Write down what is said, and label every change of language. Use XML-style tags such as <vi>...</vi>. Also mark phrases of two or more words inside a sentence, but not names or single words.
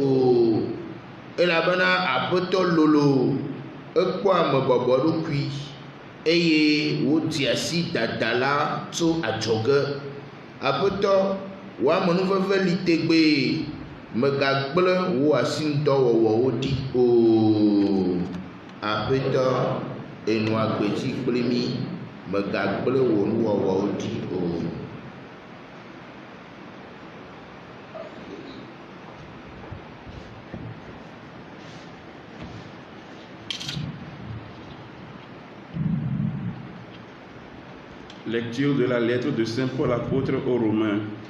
<ee>Elabena Aƒetɔ lolo, ekpɔ amebɔbɔ ɖokui, eye wòdi asi dadala tso adzɔge. Aƒetɔ, wò amenuveve li tegbee, megagblẽ wò asinudɔwɔwɔwo ɖi o. Aƒetɔ enɔ agbedzi kple mí, megagblẽ wò nuwɔwɔwo ɖi o.</ee> <fr>Lecture de la lettre de Saint Paul apôtre aux Romains.</fr>